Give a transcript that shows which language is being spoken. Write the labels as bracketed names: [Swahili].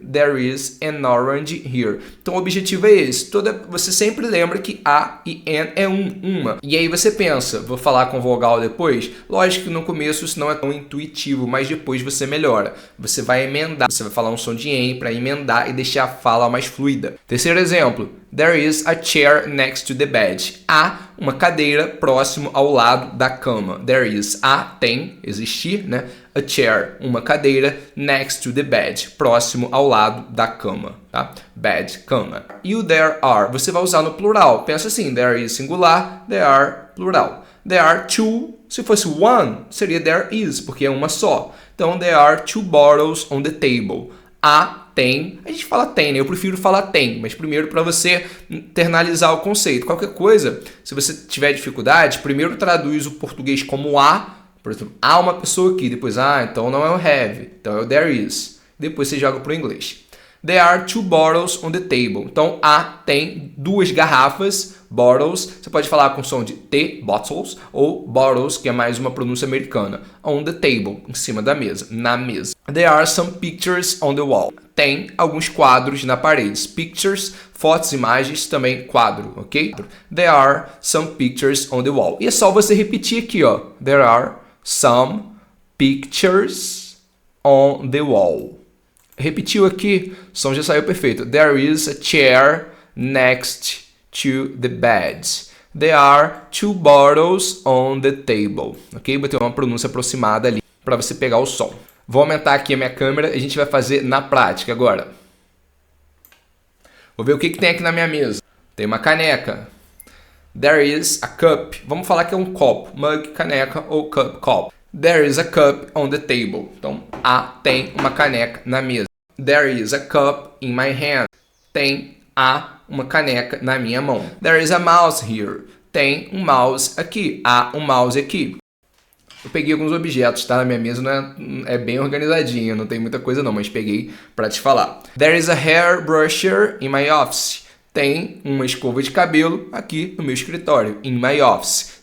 [English] There is an orange here. [Portuguese] Então o objetivo é esse. Você sempre lembra que a e an é uma. E aí você pensa, vou falar com vogal depois? Lógico que no começo isso não é tão intuitivo, mas depois você melhora. Você vai emendar, você vai falar um som de n para emendar e deixar a fala mais fluida. Terceiro exemplo. [English] There is a chair next to the bed. [Portuguese] Há uma cadeira próximo ao lado da cama. There is tem, existir, [English] A chair, [Portuguese] uma cadeira, [English] next to the bed, [Portuguese] próximo ao lado da cama, tá? Bed, cama. E o there are, você vai usar no plural. Pensa assim, there is singular, there are plural. [English] There are two, [Portuguese] se fosse one, seria there is, porque é uma só. Então, [English] there are two bottles on the table. [Portuguese] Tem, a gente fala tem, Eu prefiro falar tem, mas primeiro para você internalizar o conceito. Qualquer coisa, se você tiver dificuldade, primeiro traduz o português como por exemplo, há uma pessoa aqui, depois, então não é o have, então é o there is. Depois você joga para o inglês. [English] There are two bottles on the table. [Portuguese] Então, tem duas garrafas, bottles. Você pode falar com som de T, bottles, ou bottles, que é mais uma pronúncia americana. On the table, em cima da mesa, na mesa. [English] There are some pictures on the wall. [Portuguese] Tem alguns quadros na parede. Pictures, fotos, imagens, também quadro, ok? [English] There are some pictures on the wall. [Portuguese] E é só você repetir aqui, ó. [English] There are some pictures on the wall. [Portuguese] Repetiu aqui, o som já saiu perfeito. [English] There is a chair next to the bed. There are 2 bottles on the table. Ok? [Portuguese] Botei uma pronúncia aproximada ali para você pegar o som. Vou aumentar aqui a minha câmera e a gente vai fazer na prática agora. Vou ver o que tem aqui na minha mesa. Tem uma caneca. [English] There is a cup. [Portuguese] Vamos falar que é um copo. Mug, caneca ou cup, copo. [English] There is a cup on the table. [Portuguese] Então, tem uma caneca na mesa. [English] There is a cup in my hand. [Portuguese] Tem uma caneca na minha mão. [English] There is a mouse here. [Portuguese] Tem um mouse aqui. Há um mouse aqui. Eu peguei alguns objetos, tá? Na minha mesa é bem organizadinha, não tem muita coisa não, mas peguei para te falar. [English] There is a hairbrusher in my office. [Portuguese] Tem uma escova de cabelo aqui no meu escritório, [English] in my office.